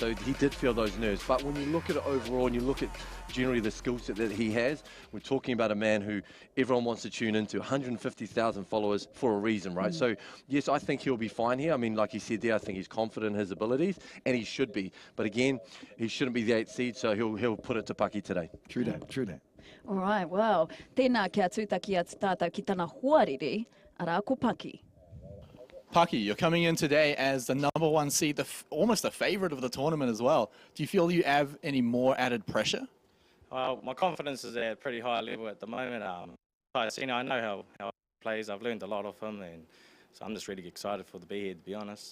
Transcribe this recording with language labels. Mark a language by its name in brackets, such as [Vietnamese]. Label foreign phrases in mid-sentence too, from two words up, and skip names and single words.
[English] So he did feel those nerves. But when you look at it overall and you look at generally the skill set that he has, we're talking about a man who everyone wants to tune into, 150,000 followers for a reason, right? So, yes, I think he'll be fine here. I mean, like he said there, I think he's confident in his abilities, and he should be. But again, he shouldn't be the 8th seed, so he'll put it to Paki today. True that. All right, well, [Māori] tēnā kia tūtaki atu tātou ki tāna hoariri, ara ko Paki. [English] Paki, you're coming in today as the number 1 seed, almost a favorite of the tournament as well. Do you feel you have any more added pressure? Well, my confidence is at a pretty high level at the moment. Tyceno, I know how he plays. I've learned a lot of him, and so I'm just really excited for the be here, to be honest.